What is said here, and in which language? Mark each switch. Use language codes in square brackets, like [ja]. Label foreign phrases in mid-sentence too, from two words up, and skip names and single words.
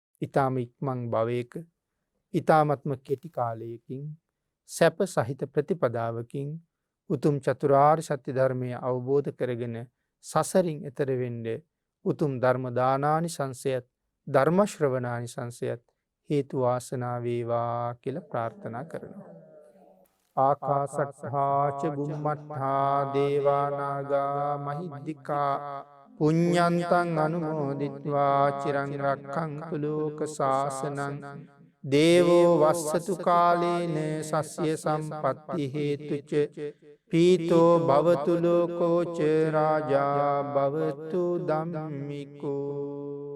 [si] ඊ타ම ඉක්මන් භවයක ඊ타මත්ම කෙටි කාලයකින් සැප සහිත ප්‍රතිපදාවකින් උතුම් චතුරාර්ය සත්‍ය ධර්මය අවබෝධ කරගෙන සසරින් එතර වෙන්න උතුම් ධර්ම දානානිසංසයත් ධර්ම ශ්‍රවණානිසංසයත් හේතු වාසනා වේවා කියලා ප්‍රාර්ථනා කරනවා. [pi] ආකාසට්ඨා ච බුම්මට්ඨා දේවා නාග මහිද්దికා පුඤ්ඤන්තං අනුමෝදිත්වා චිරං රක්ඛන්තු ලෝක සාසනං දේවෝ වස්සතු කාලේන සස්්‍ය සම්පත්ති හේතුච පීතෝ භවතු ලෝකෝ ච රාජා භවතු ධම්මිකෝ